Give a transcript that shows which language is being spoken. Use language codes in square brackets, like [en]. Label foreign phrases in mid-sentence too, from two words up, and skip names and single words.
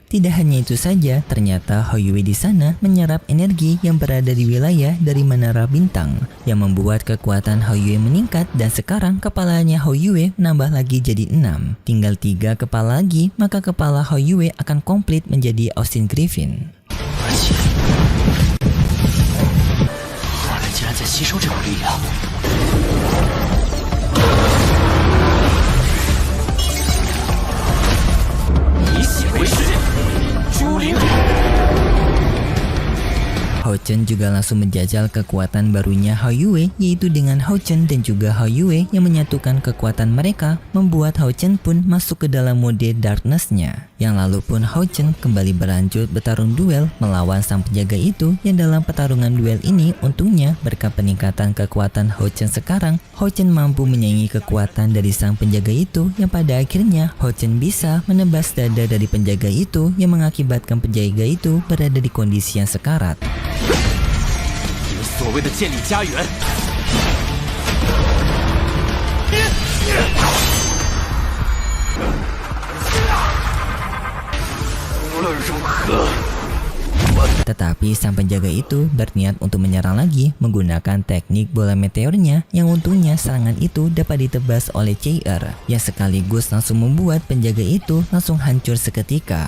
[id] Tidak hanya itu saja, ternyata Hao Yue di sana menyerap energi yang berada di wilayah dari menara bintang yang membuat kekuatan Hao Yue meningkat dan sekarang kepalanya Hao Yue menambah lagi jadi 6. Tinggal 3 kepala lagi, maka kepala Hao Yue akan komplit menjadi Austin Griffin. [zh] 瓦莱竟然在吸收这股力量。以血为誓，朱灵。 [id] Hao Chen juga langsung menjajal kekuatan barunya Hao Yue, yaitu dengan Hao Chen dan juga Hao Yue yang menyatukan kekuatan mereka, membuat Hao Chen pun masuk ke dalam mode darkness-nya. Yang lalu pun Hao Chen kembali berlanjut bertarung duel melawan sang penjaga itu, yang dalam pertarungan duel ini untungnya berkat peningkatan kekuatan Hao Chen sekarang, Hao Chen mampu menyaingi kekuatan dari sang penjaga itu, yang pada akhirnya Hao Chen bisa menebas dada dari penjaga itu yang mengakibatkan penjaga itu berada di kondisi yang sekarat. [zh] 有所谓的建立家园。无论如何。 [id] Tetapi sang penjaga itu berniat untuk menyerang lagi menggunakan teknik bola meteornya, yang untungnya serangan itu dapat ditebas oleh CR yang sekaligus langsung membuat penjaga itu langsung hancur seketika.